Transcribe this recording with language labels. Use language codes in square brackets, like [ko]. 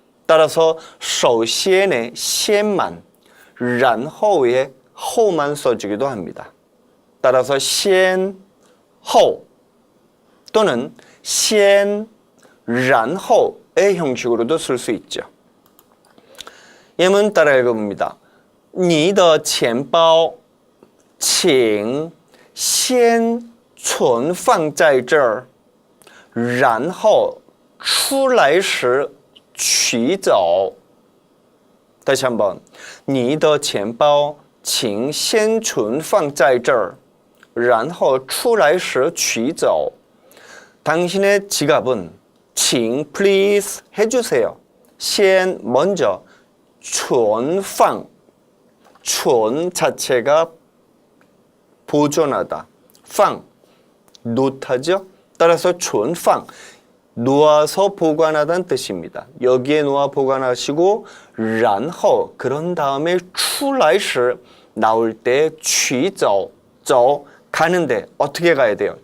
[ko] 따라서 首先의 先만 然后의 后만 써주기도 합니다. 따라서 先后 또는 先然后의 형식으로도 쓸 수 있죠. 예문 따라 읽어봅니다. [zh] 你的钱包请先存放在这儿然后出来时取走 [ko] 다시 한번 [zh] 你的钱包请先存放在这儿然后出来时取走 [ko] 당신의 지갑은 [zh] 请 please [ko] 해주세요. 先 먼저 存放 存 자체가 보존하다 放 놓다죠. 따라서 存放 놓아서 보관하다는 뜻입니다. 여기에 놓아 보관하시고 然后 그런 다음에 出来时 나올 때 取走 走 가는데 어떻게 가야 돼요?